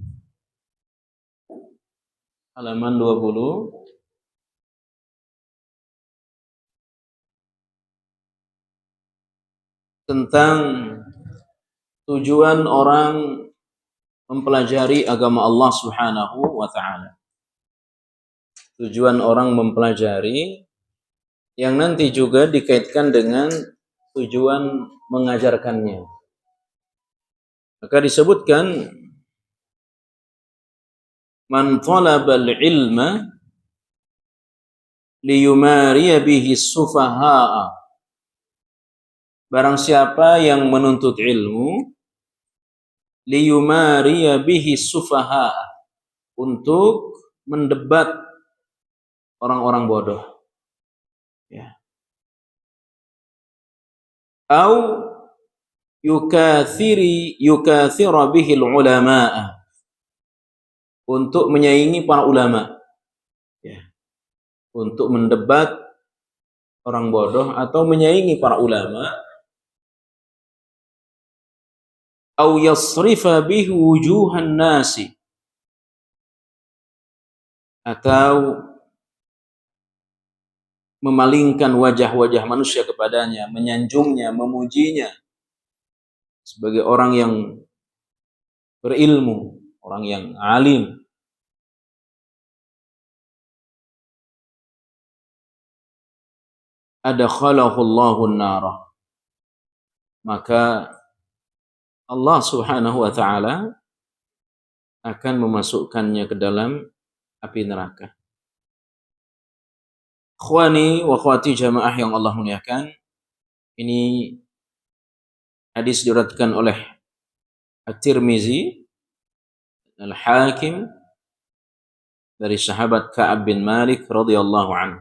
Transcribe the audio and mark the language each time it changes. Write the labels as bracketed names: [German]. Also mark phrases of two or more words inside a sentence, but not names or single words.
[Indonesian] Halaman 20 tentang tujuan orang mempelajari agama Allah [Arabic] سبحانه وتعالى. [Indonesian] Tujuan orang mempelajari yang nanti juga dikaitkan dengan tujuan mengajarkannya. Maka disebutkan [Arabic] من طلب العلم ليماري به السفهاء. [Indonesian] Barang siapa yang menuntut ilmu [Arabic] ليماري به السفهاء, [Indonesian] untuk mendebat orang-orang bodoh. [Arabic] Ya. أو يكاثر به العلماء, [Indonesian] untuk menyaingi para ulama. Ya. Untuk mendebat orang bodoh atau menyaingi para ulama. [Arabic] أو يصرف به وجوه الناس, [Indonesian] atau memalingkan wajah-wajah manusia kepadanya, menyanjungnya, memujinya sebagai orang yang berilmu, orang yang alim. [Arabic] أدخله الله النار, [Indonesian] maka Allah [Arabic] سبحانه وتعالى [Indonesian] akan memasukkannya ke dalam api neraka. [Arabic] إخواني وأخواتي [Indonesian] jamaah yang Allah muliakan, ini hadis diriwayatkan oleh At-Tirmizi, Al-Hakim dari sahabat Ka'ab bin Malik [Arabic] رضي الله عنه.